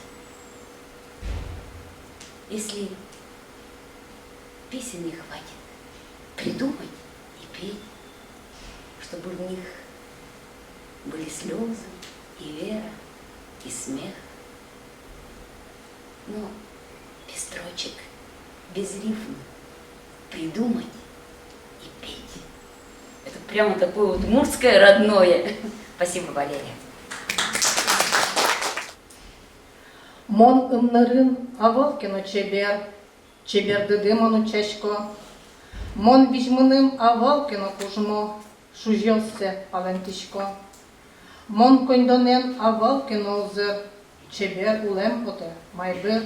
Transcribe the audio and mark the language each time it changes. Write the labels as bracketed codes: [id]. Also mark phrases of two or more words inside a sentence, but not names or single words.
[ru] Если песен не хватит, придумать и петь, чтобы в них были слезы и вера, и смех. Но без строчек, без рифма придумать и петь. Это прямо такое вот удмуртское родное. Спасибо, Валерия. [udm] Мон ымнырын авалкино чебер, чебер дыдымону чешко. Мон вижмыным авалкино кужмо, шужьёссе алентишко. Мон кондонен авалкино узыр, чебер улем оте майбыр.